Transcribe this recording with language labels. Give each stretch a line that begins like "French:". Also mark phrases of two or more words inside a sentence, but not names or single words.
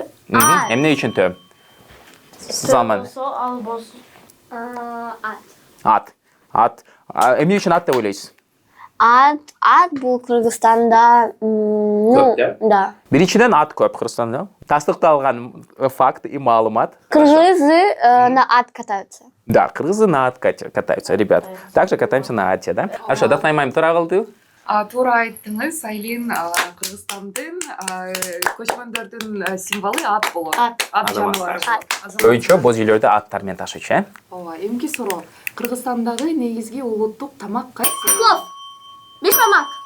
Kyrgyz: Эмне үчүн тө? Салман. Ал болсо. Ат. Эмне үчүн ат деп ойлойсуз? Ат бул Кыргызстанда, да. Биринчиден ат көп Кыргызстанда. Тастыкталган факт и маалымат.
Russian: Кыргызы на ат катаются. Да, кыргызы на ат катаются, ребят. Также катаемся на ате, да? Хорошо,
Kyrgyz: Даткайым туура кылды. Туура айттыңыз, Айлин. Кыргызстандын көчмөндөрдүн символу ат болот. Ат жаныбар. Көбүнчө боз үйлөрдө аттар менен ташыйчу, э? Ооба, эмки суроо. Кыргызстандагы негизги улуттук тамак кайсы? Плов. Бешбармак.